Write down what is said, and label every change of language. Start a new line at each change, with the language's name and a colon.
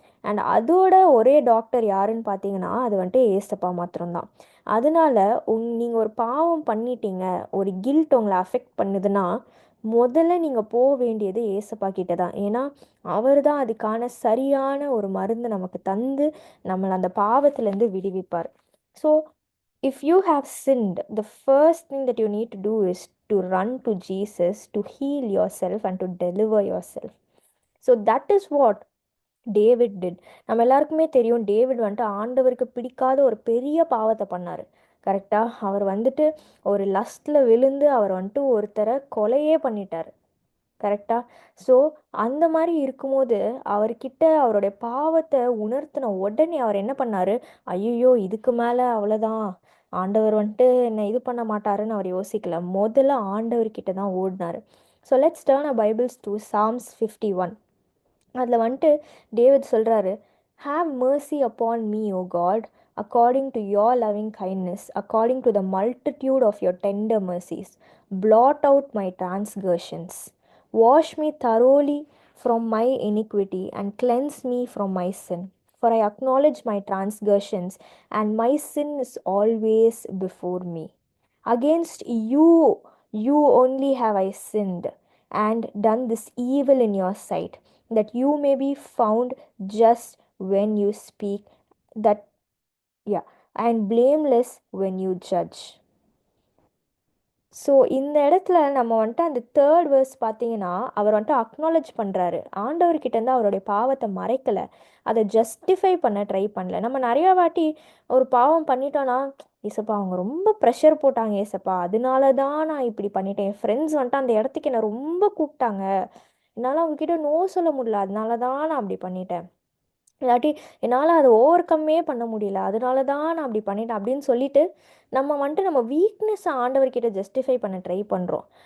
Tamil: And அதோட ஒரே doctor யாருன்னு பார்த்தீங்கன்னா அது வந்துட்டு ஏசப்பா மாத்திரம்தான். அதனால நீங்கள் ஒரு பாவம் பண்ணிட்டீங்க, ஒரு கில்ட் உங்களை அஃபெக்ட் பண்ணுதுன்னா முதல்ல நீங்கள் போக வேண்டியது ஏசப்பா கிட்ட தான். ஏன்னா அவர் தான் அதுக்கான சரியான ஒரு மருந்து நமக்கு தந்து நம்மளை அந்த பாவத்திலேருந்து விடுவிப்பார்.
English: So if you have sinned, the first thing that you need to do is to run to Jesus to heal yourself and to deliver yourself. So that is what David did.
Tamil: நம்ம எல்லாருக்குமே தெரியும், David வந்துட்டு ஆண்டவருக்கு பிடிக்காத ஒரு பெரிய பாவத்தை பண்ணார். கரெக்டாக? அவர் வந்துட்டு ஒரு லஸ்ட்டில் விழுந்து அவர் வந்துட்டு ஒருத்தரை கொலையே பண்ணிட்டார். கரெக்டாக? ஸோ அந்த மாதிரி இருக்கும்போது அவர்கிட்ட அவருடைய பாவத்தை உணர்த்தின உடனே அவர் என்ன பண்ணார், ஐயோ இதுக்கு மேலே அவ்வளோதான், ஆண்டவர் வந்துட்டு என்னை இது பண்ண மாட்டாருன்னு அவர் யோசிக்கல. முதல்ல ஆண்டவர்கிட்ட தான் ஓடினார்.
English: So let's turn a bibles to Psalms 51.
Tamil: அதில் வந்துட்டு டேவிட் சொல்கிறாரு,
English: Have mercy upon me O God, according to your loving kindness, according to the multitude of your tender mercies, blot out my transgressions, wash me thoroughly from my iniquity and cleanse me from my sin. For I acknowledge my transgressions, and my sin is always before me. Against you only have I sinned, and done this evil in your sight, that you may be found just when you speak, that yeah, and blameless when you judge.
Tamil: So இந்த இடத்துல நம்ம வந்துட்டு அந்த third verse பார்த்தீங்கன்னா அவர் வந்துட்டு acknowledge பண்ணுறாரு, ஆண்டவர்கிட்டேருந்து அவருடைய பாவத்தை மறைக்கலை, அதை ஜஸ்டிஃபை பண்ண ட்ரை பண்ணல. நம்ம நிறையா வாட்டி ஒரு பாவம் பண்ணிட்டோன்னா, ஏசப்பா அவங்க ரொம்ப ப்ரெஷர் போட்டாங்க ஏசப்பா, அதனால தான் நான் இப்படி பண்ணிட்டேன், என் ஃப்ரெண்ட்ஸ் வந்துட்டு அந்த இடத்துக்கு என்னை ரொம்ப கூப்பிட்டாங்க, என்னால் அவங்கக்கிட்ட நோ சொல்ல முடியல, அதனால தான் நான் அப்படி பண்ணிட்டேன், இல்லாட்டி என்னால் அதை ஓவர் கம்மே பண்ண முடியல, அதனால தான் நான் அப்படி பண்ணிட்டேன் அப்படின்னு சொல்லிட்டு நம்ம வந்துட்டு நம்ம வீக்னஸை ஆண்டவர்கிட்ட ஜஸ்டிஃபை பண்ண ட்ரை பண்ணுறோம்.